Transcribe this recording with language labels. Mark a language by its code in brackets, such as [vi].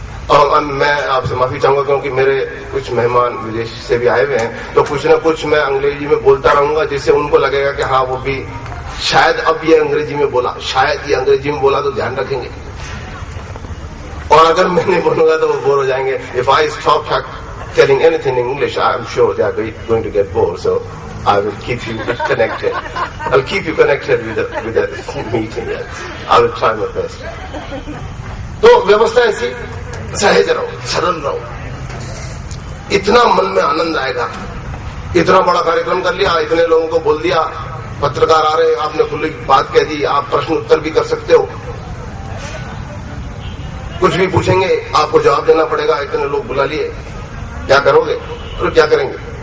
[hi] और मैं आपसे माफी चाहूंगा क्योंकि मेरे कुछ मेहमान विदेश से भी आए हुए हैं, तो कुछ ना कुछ मैं अंग्रेजी में बोलता रहूंगा जिससे उनको लगेगा कि हाँ वो भी शायद अब ये अंग्रेजी में बोला, शायद ये अंग्रेजी में बोला, तो ध्यान रखेंगे। और अगर मैं नहीं बोलूंगा तो वो बोर हो जाएंगे। [en] If I stop telling anything in English, I am sure they are going to get bore, so I will keep you connected. I'll keep you connected with the meeting. I will try my best. [hi] तो व्यवस्था ऐसी, सहज रहो, सरल रहो, इतना मन में आनंद आएगा। इतना बड़ा कार्यक्रम कर लिया, इतने लोगों को बोल दिया, पत्रकार आ रहे, आपने खुली बात कह दी, आप प्रश्न उत्तर भी कर सकते हो, कुछ भी पूछेंगे आपको जवाब देना पड़ेगा, इतने लोग बुला लिए, क्या करोगे? और क्या करेंगे?